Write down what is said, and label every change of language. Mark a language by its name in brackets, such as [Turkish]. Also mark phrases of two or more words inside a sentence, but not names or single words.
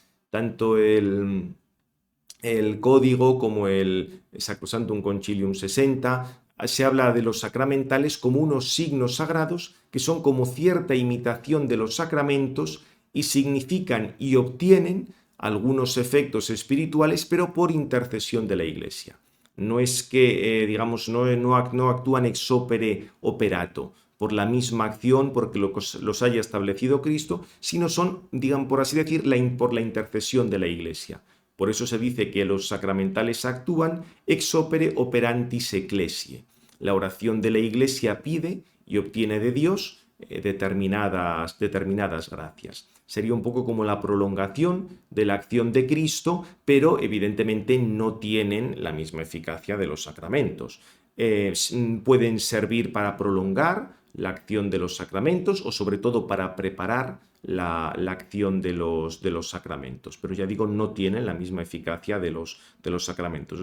[Spanish] Tanto el código como el Sacrosanctum Concilium 60 se habla de los sacramentales como unos signos sagrados que son como cierta imitación de los sacramentos y significan y obtienen algunos efectos espirituales, pero por intercesión de la Iglesia. No es que, digamos, no actúan [Latin] ex opere operato, [Spanish] por la misma acción, porque los haya establecido Cristo, sino son, digamos, por así decir, por la intercesión de la Iglesia. Por eso se dice que los sacramentales actúan [Latin] ex opere operantis ecclesiae. [Spanish] La oración de la Iglesia pide y obtiene de Dios determinadas gracias. Sería un poco como la prolongación de la acción de Cristo, pero evidentemente no tienen la misma eficacia de los sacramentos. Pueden servir para prolongar la acción de los sacramentos o sobre todo para preparar la acción de los sacramentos, pero ya digo, no tienen la misma eficacia de los sacramentos.